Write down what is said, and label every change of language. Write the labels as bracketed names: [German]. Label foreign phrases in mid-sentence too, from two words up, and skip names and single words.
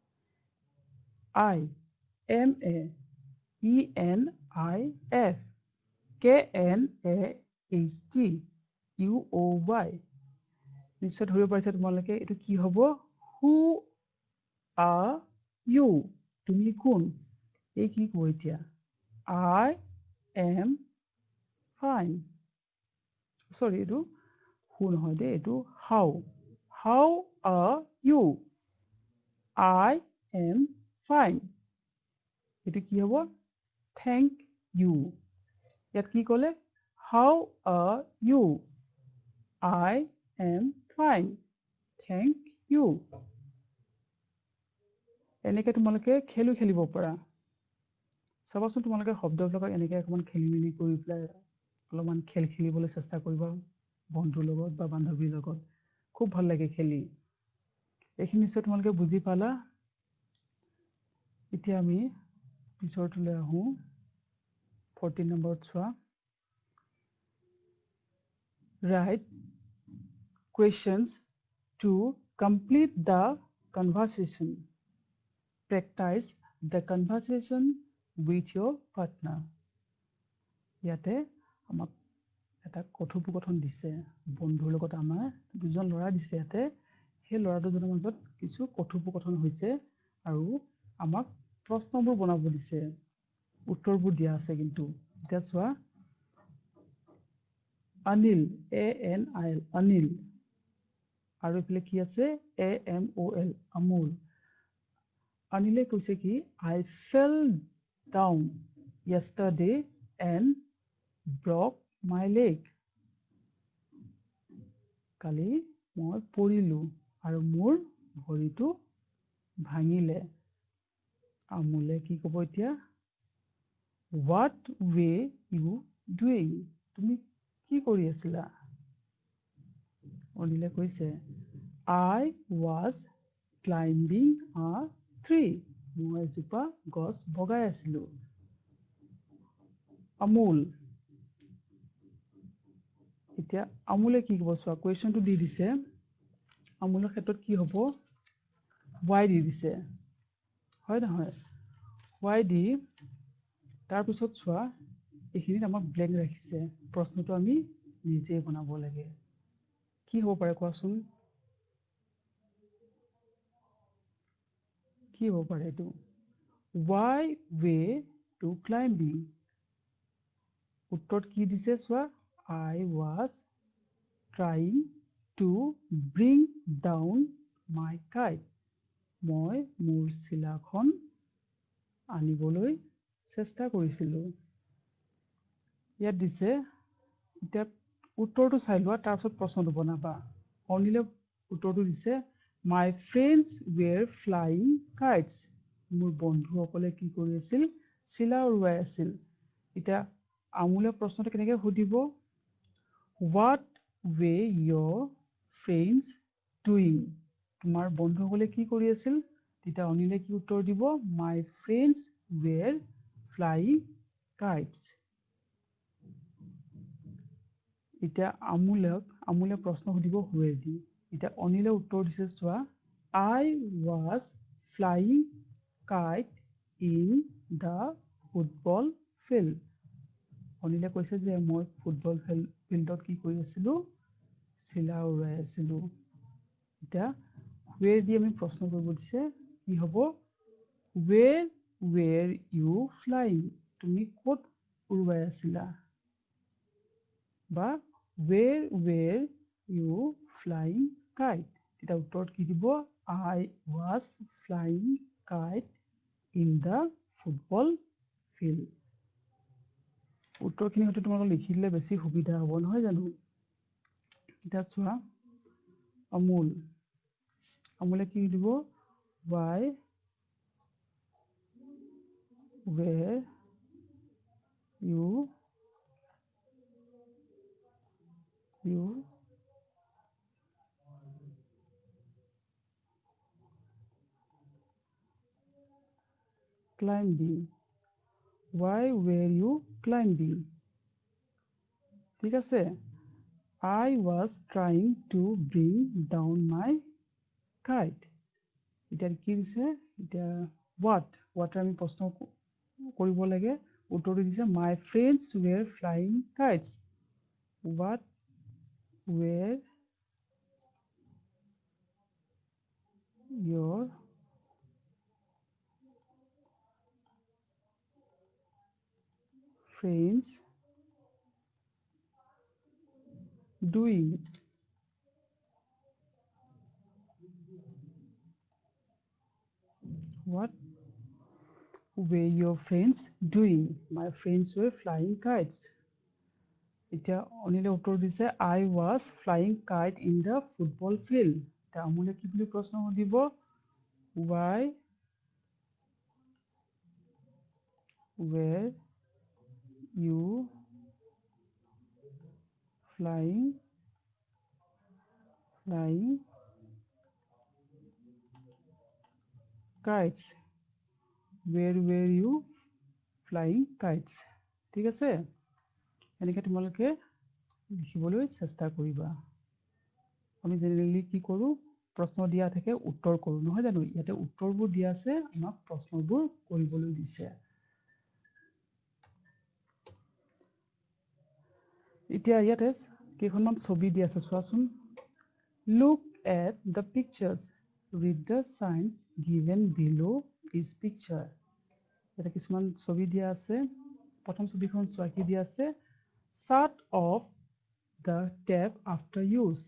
[Assamese] IMAENIF KNAHT UOY নিশ্চয় ধৰিব পাৰিছা তোমালোকে এইটো কি হ'ব [English] Who are you [Assamese] তুমি কোন এই কি ক'ব এতিয়া [English] I am fine sorry [Assamese] এইটো [English] who [Assamese] নহয় দেই এইটো [English] how are you I am fine [Assamese] এইটো কি হ'ব [English] thank you [Assamese] ইয়াত কি ক'লে [English] how are you I am fine thank you [Assamese] এনেকৈ তোমালোকে খেলিব পাৰা চাবাচোন তোমালোকে শব্দবিলাকক এনেকৈ অকণমান খেলি মেলি কৰি পেলাই অলপমান খেলিবলৈ চেষ্টা কৰিবা বন্ধুৰ লগত বা বান্ধৱীৰ লগত খুব ভাল লাগে খেলি এইখিনি নিশ্চয় তোমালোকে বুজি পালা এতিয়া আমি পিছৰটোলৈ আহোঁ 14 নম্বৰত চোৱা [English] write questions to complete the conversation practice the conversation with your partner [Assamese] ইয়াতে আমাক এটা কথোপকথন দিছে বন্ধুৰ লগত আমাৰ দুজন ল'ৰা দিছে ইয়াতে সেই ল'ৰা দুজনৰ মাজত কিছু কথোপকথন হৈছে আৰু আমাক প্ৰশ্নবোৰ বনাব দিছে উত্তৰবোৰ দিয়া আছে কিন্তু এতিয়া চোৱা অনিল ANIL অনিল আৰু এইফালে কি আছে AMOL আমোল অনিলে কৈছে কি [English] I fell down yesterday and broke my leg [Assamese] কালি মই পৰিলো আৰু মোৰ ভৰিটো ভাঙিলে আমোলে কি ক'ব এতিয়া [English] what were you doing [Assamese] তুমি কি কৰি আছিলা অনিলে কৈছে [English] I was climbing a tree [Assamese] মই এজোপা গছ বগাই আছিলো আমোল এতিয়া আমোলে কি ক'ব চোৱা কুৱেশ্যনটো দি দিছে আমোলৰ ক্ষেত্ৰত কি হ'ব y দি দিছে হয় নহয় y দি তাৰপিছত চোৱা এইখিনিত আমাক ব্লেংক ৰাখিছে প্ৰশ্নটো আমি নিজে বনাব লাগে কি হ'ব পাৰে কোৱাচোন কি হ'ব পাৰে এইটো [English] why way to climbing [Assamese] উত্তৰত কি দিছে চোৱা [English] I was trying to bring down my [Assamese] kite মই মোৰ চিলাখন আনিবলৈ চেষ্টা কৰিছিলোঁ ইয়াত দিছে এতিয়া উত্তৰটো চাই লোৱা তাৰ পিছত প্ৰশ্নটো বনাবা অনিলে উত্তৰটো দিছে [English] my friends were flying kites [Assamese] মোৰ বন্ধুসকলে কি কৰি আছিল চিলা উৰুৱাই আছিল এতিয়া আমুলে প্ৰশ্নটো কেনেকৈ সুধিব [English] what were your friends doing [Assamese] তোমাৰ বন্ধুসকলে কি কৰি আছিল তেতিয়া অনিলে কি উত্তৰ দিব [English] my friends were flying kites [Assamese] এতিয়া আমুলে প্ৰশ্ন সুধিব where দি এতিয়া অনিলে উত্তৰ দিছে চোৱা I [English] was flying kite in the football field [Assamese] অনিলে কৈছে যে মই [English] football field [Assamese] কি কৰি আছিলোঁ চিলা উৰাই আছিলোঁ এতিয়া where দি আমি প্ৰশ্ন কৰিব দিছে কি হ'ব [English] where were you flying [Assamese] তুমি ক'ত উৰুৱাই আছিলা বা [English] where were you flying kite [Assamese] তেতিয়া উত্তৰত কি দিব [English] I was flying kite in the football field [Assamese] উত্তৰখিনি হয়তো তোমালোকে লিখি দিলে বেছি সুবিধা হ'ব নহয় জানো এতিয়া চোৱা আমুলে কি দিব [English] why were you climbing why were you climbing [Assamese] ঠিক আছে [English] I was trying to bring down my kite [Assamese] এতিয়া কি দিছে এতিয়া [English] what [Assamese] আমি প্ৰশ্ন কৰিব লাগে উত্তৰটো দিছে [English] my friends were flying kites what were your friends doing what were your friends doing my friends were flying kites [Assamese] এতিয়া অনিলে উত্তৰ দিছে [English] I was flying kite in the football field [Assamese] এতিয়া আমুলে কি বুলি প্ৰশ্ন সুধিব [English] why were you flying kites where were you flying [Assamese] kites ঠিক আছে এনেকৈ তোমালোকে লিখিবলৈ চেষ্টা কৰিবা আমি জেনেৰেলি কি কৰোঁ প্ৰশ্ন দিয়া থাকে উত্তৰ কৰোঁ নহয় জানো ইয়াতে উত্তৰবোৰ দিয়া আছে আমাক প্ৰশ্নবোৰ কৰিবলৈ দিছে এতিয়া ইয়াতে কেইখনমান ছবি দিয়া আছে চোৱাচোন [English] look at the pictures read the signs given below each picture [Assamese] ইয়াতে কিছুমান ছবি দিয়া আছে প্ৰথম ছবিখন চোৱা কি দিয়া আছে [English] shut off the tap after use